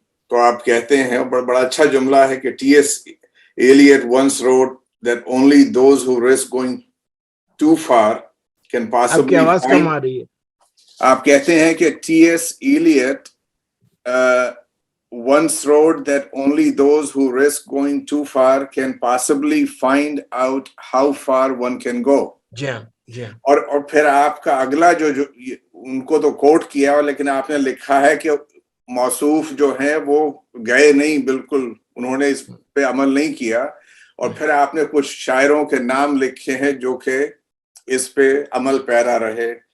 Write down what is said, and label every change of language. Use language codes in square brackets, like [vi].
[hi] तो आप कहते हैं, बड़ा अच्छा जुमला है कि T.S. [en] Eliot once wrote that only those who risk going too far can possibly [hi] आपकी आवाज कम आ रही है। आप कहते हैं कि T.S. [en] Eliot once wrote that only those who risk going too far can possibly find out how far one can go. [hi] जी। और फिर आपका अगला जो उनको तो कोट किया, लेकिन आपने लिखा है कि मौसूफ जो है वो गए नहीं, बिल्कुल उन्होंने इस पे अमल नहीं किया। और फिर आपने कुछ शायरों के नाम लिखे हैं जो कि इस पे अमल पैरा रहे।